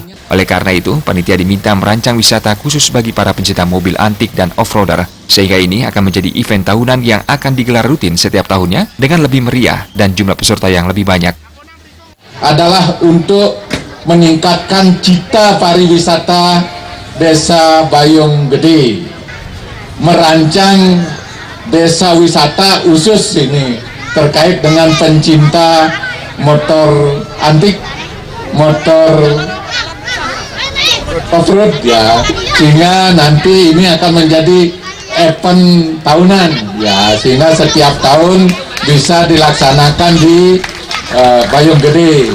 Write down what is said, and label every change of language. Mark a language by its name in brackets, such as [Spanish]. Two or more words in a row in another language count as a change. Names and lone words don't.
[Indonesian] Oleh karena itu, panitia diminta merancang wisata khusus bagi para pencinta mobil antik dan off-roader, sehingga ini akan menjadi event tahunan yang akan digelar rutin setiap tahunnya dengan lebih meriah dan jumlah peserta yang lebih banyak. Adalah untuk meningkatkan citra pariwisata Desa Bayung Gede, merancang desa wisata khusus ini terkait dengan pencinta motor antik, motor off-road ya, sehingga nanti ini akan menjadi event tahunan ya, sehingga setiap tahun bisa dilaksanakan di Bayung Gede.